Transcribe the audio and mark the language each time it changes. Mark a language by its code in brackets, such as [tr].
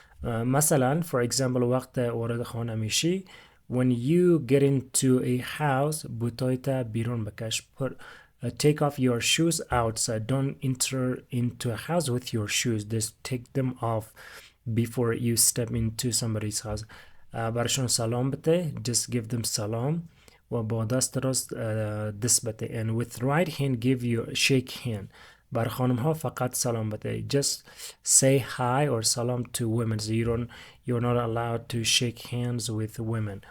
[fa] مثلا [en] for example [fa] وقت وارد خانه میشی [en] when you get into a house [fa] بوتایت بیرون بکش. [en] Take off your shoes outside. Don't enter into a house with your shoes. Just take them off before you step into somebody's house. [fa] برشون سلام بده. [en] Just give them [fa] سلام و با دست راست دست بده. [en] And with right hand give you shake hand. [fa] بر خانم ها فقط سلام بده. [en] Just say hi or salam to women. So you're not allowed to shake hands with women.